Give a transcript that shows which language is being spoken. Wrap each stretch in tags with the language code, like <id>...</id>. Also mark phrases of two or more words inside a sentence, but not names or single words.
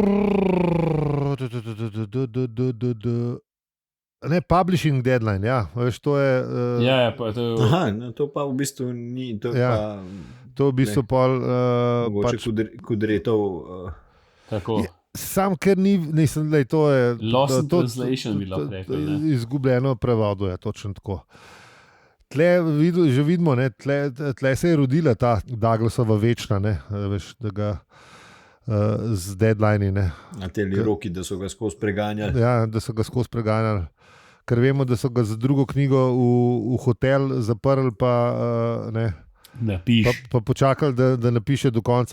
<sl>Ne,</sl> <en>publishing deadline,</en> <sl>ja. Veš, to je... Aha, to pa v bistvu ni... To v bistvu pol... Mogoče kudretov... Tako. Sam, ker ni... to je...</sl> <en>Lost in translation</en> <sl>bi lahko rekel. Izgubljeno prevodo je, točno tako. Tle že vidimo, tle se je rodila ta Douglasova večna, ne, veš, da ga z deadline. Na te roki, da so ga skozi preganjali. Ja, da so ga skozi preganjali. ker vemo, da so ga za drugo knjigo v hotel zaprli, pa, pa počakali, da napiše do konca.</sl>